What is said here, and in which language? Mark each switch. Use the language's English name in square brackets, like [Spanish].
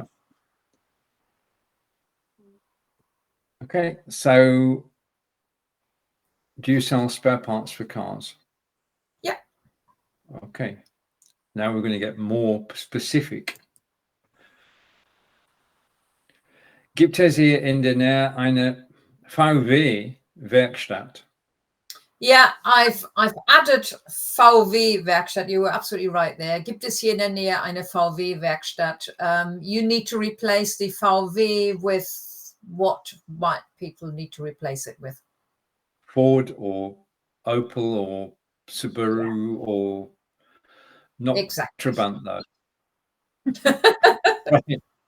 [English] Yeah. Okay, so do you sell spare parts for cars? Yeah. Okay, now we're going to get more specific. [German] Gibt es hier in der Nähe eine VW-Werkstatt? [English] Yeah, I've added VW-Werkstatt. You were absolutely right there. [German] Gibt es hier in der Nähe eine VW-Werkstatt? [English] You need to replace the VW with what might people need to replace it with? Ford or Opel or Subaru or not Exactly. Trabant though. Right.